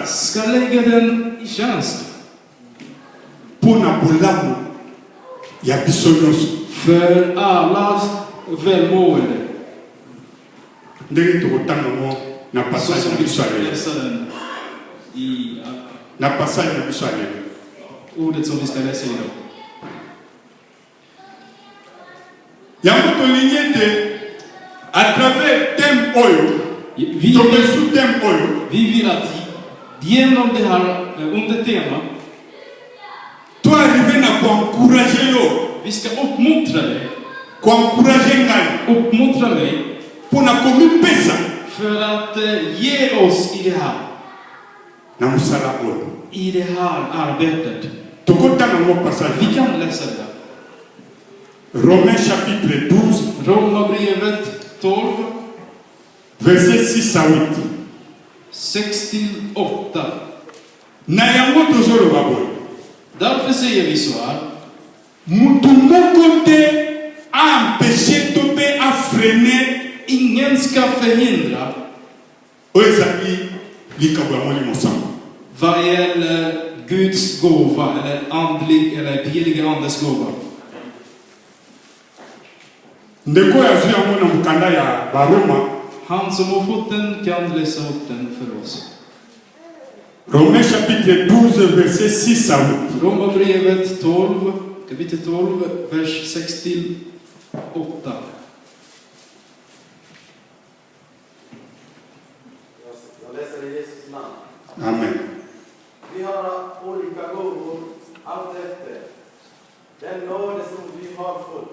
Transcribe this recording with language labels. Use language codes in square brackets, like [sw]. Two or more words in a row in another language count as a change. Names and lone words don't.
[sv] ska lägga den i tjänst [ln] mpo na bolamu ya biso nyonso [sv] för allas välmående. [ln] ndenge tokotanga ngo na [sv] Så [ln] passage [sv] som [ln] na [sv] vi [ln] biso [sv] ska [ln] ya lelo [sv] läsa den i [ln] na passage na biso ya lelo [sv] ordet som vi ska läsa idag. [ln] yango tolingi ete [fr] à travers thème [ln] oyo [sv] Vi [ln] topesu thème oyo [sv] vill att Genom det här under tema, [ln] toi arriver na encourager yo, [sv] vi ska uppmuntra dig, [ln] encourager ngai, [sv] uppmuntra mig [ln] pour na komi pesa [sv] för att ge oss i det här. [ln] na musala oyo. [sv] I det här arbetet. [ln] Tokotanga ngo passage. [sv] Vi kan läsa det. [fr] Romains chapitre 12, [sv] Romarbrevet 12, [fr] verset 6 à 8. [sv] 6-8. [ln] Na yango tozoloba boye. [sv] Därför säger vi så här. [ln] Mutu moko te a empêché to pe a freiner [sv] Ingen ska förhindra [ln] oyo ezali likambo ya molimo sango. [sv] vad gäller Guds gåva eller andlig eller heliga andes gåva. [ln] Ndeko yazwi yango na mokanda ya baroma. [sv] Han som har fått den kan läsa upp den för oss. [fr] Romains chapitre 12, verset 6 à 8. [sv] Romarbrevet 12, kapitel 12, vers 6-8. Jag läser i Jesus namn. Amen. Vi har olika gåvor allt efter den nåd som vi har fått.